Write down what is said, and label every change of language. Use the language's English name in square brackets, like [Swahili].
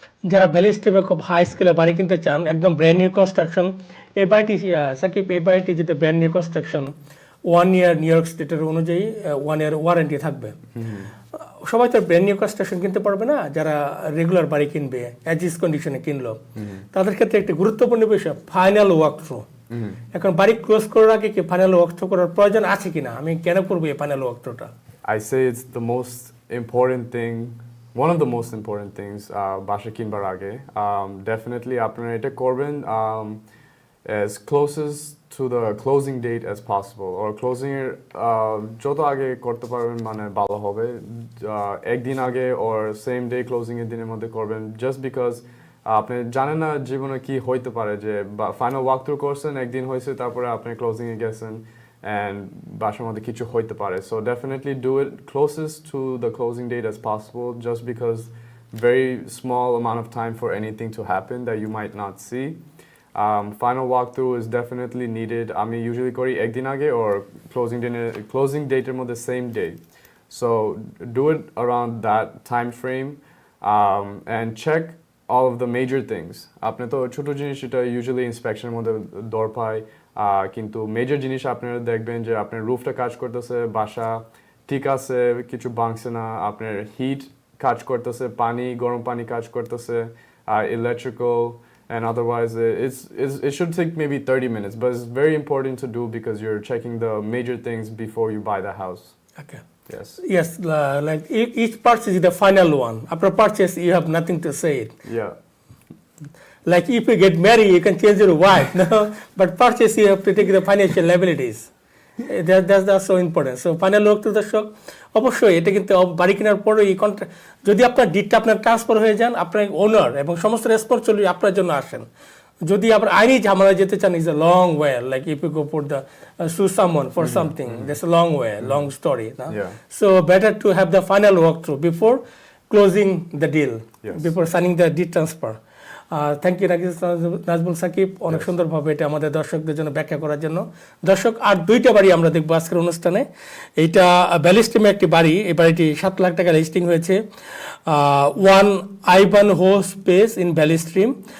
[Bangla] যারা ভ্যালি স্ট্রিমে খুব হাই স্কেলে বাড়ি কিনতে চান, একদম ব্র্যান্ড নিউ কনস্ট্রাকশন, এই বাড়িটি সাকিব, এই বাড়িটি যেটা ব্র্যান্ড নিউ কনস্ট্রাকশন, 1 ইয়ার নিউ ইয়র্ক স্টেটের অনুযায়ী 1 ইয়ার ওয়ারেন্টি থাকবে। সবাই তো ব্র্যান্ড নিউ কনস্ট্রাকশন কিনতে পারবে না, যারা রেগুলার বাড়ি কিনবে, অ্যাজ ইস কন্ডিশনে কিনলো, তাদের ক্ষেত্রে একটি গুরুত্বপূর্ণ বিষয় ফাইনাল ওয়াক থ্রু। এখন বাড়ি ক্লোজ করার আগে কি ফাইনাল ওয়াক থ্রু করার প্রয়োজন আছে কিনা, আমি কেন করবো এই final walk থ্রুটা? [English] I say it's the most important thing, one of the most important things [Bangla] বাসা কিনবার আগে। Definitely আপনারা এটা করবেন [English] as closest to the closing date as possible, [Bangla] or closing এর যত আগে করতে পারবেন মানে ভালো হবে। একদিন আগে or same day closing এর দিনের মধ্যে করবেন, just because আপনি জানেন না জীবনে কি হইতে পারে, যে ফাইনাল ওয়াক থ্রু করছেন, একদিন হয়েছে, তারপরে আপনি ক্লোজিং এ গেছেন and বাসার মধ্যে কিছু হইতে পারে। [English] So definitely do it closest to the closing date as possible, just because very small amount of time for anything to happen that you might not see. Final walkthrough is definitely needed. [Bangla] আমি usually করি একদিন আগে or closing date এর মধ্যে same day. [English] So do it around that time frame and check all of the major things. [Bangla] আপনি তো ছোট জিনিস এটা usually inspection এর মধ্যে দর পায়, কিন্তু মেজর জিনিস আপনারা দেখবেন যে আপনার রুফটা কাজ করতেছে, বাসা ঠিক আছে, কিছু ভাঙছে না, আপনার হিট কাজ করতেছে, গরম পানি কাজ করতেছে, electrical, [English] and otherwise it should take maybe 30 minutes, but it's very important to do because you're checking the major things before you buy the house. Okay. Yes, like each purchase is the final one. After purchase you have nothing to say it. Yeah. Like if you get married, you can change your wife, no? But purchase, you have to take the financial liabilities. That's so important. [Bangla] So final লোক তো দর্শক, অবশ্যই এটা কিন্তু বাড়ি কেনার পরে এই কন্ট্রাক্ট, যদি আপনার ডিডটা আপনার ট্রান্সফার হয়ে যান, আপনার ওনার এবং সমস্ত রেসপন্সিবিলিটি আপনার জন্য আসেন। যদি আপনার আইনি ঝামেলা যেতে চান, [English] ইজ a long way, like if you go for the sue someone for something, that's a long way, long story, no? Yeah. So better to have the final walkthrough before closing the deal, Yes. before signing the deed transfer. [Bangla] Thank you Nazmul Shakib, অনেক সুন্দরভাবে এটা আমাদের দর্শকদের জন্য ব্যাখ্যা করার জন্য। দর্শক, আর 2টা বাড়ি আমরা দেখবো আজকের অনুষ্ঠানে। এইটা ভ্যালি স্ট্রিমে একটি বাড়ি, এই বাড়িটি 7 লাখ টাকা লিস্টিং হয়েছে, 1 আইবান হো স্পেস ইন ভ্যালি স্ট্রিম।